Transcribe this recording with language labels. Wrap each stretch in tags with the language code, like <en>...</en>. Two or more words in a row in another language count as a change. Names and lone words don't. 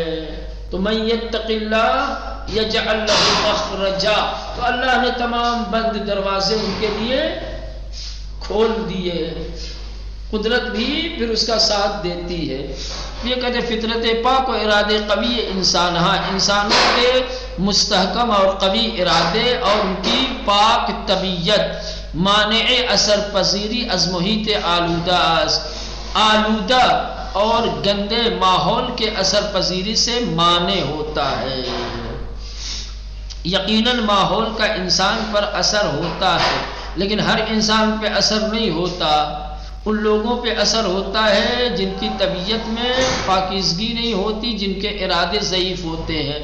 <ur>تو</ur> <ar>من یتق اللہ یجعل لہ مخرجا،</ar> <ur>تو اللہ نے تمام بند دروازے ان کے لیے کھول دیے۔ قدرت بھی پھر اس کا ساتھ دیتی ہے۔ یہ کہتے</ur> <fa>فطرت پاک و ارادے قوی انسان،</fa> <ur>ہاں انسانوں کے مستحکم اور قوی ارادے اور ان کی پاک طبیعت</ur> <fa>مانع اثر پذیری از محیط آلودہ</fa> <ur>اور گندے ماحول کے اثر پذیری سے مانع ہوتا ہے۔ یقیناً ماحول کا انسان پر اثر ہوتا ہے، لیکن ہر انسان پہ اثر نہیں ہوتا۔ ان لوگوں پہ اثر ہوتا ہے جن کی طبیعت میں پاکیزگی نہیں ہوتی، جن کے ارادے ضعیف ہوتے ہیں۔</ur>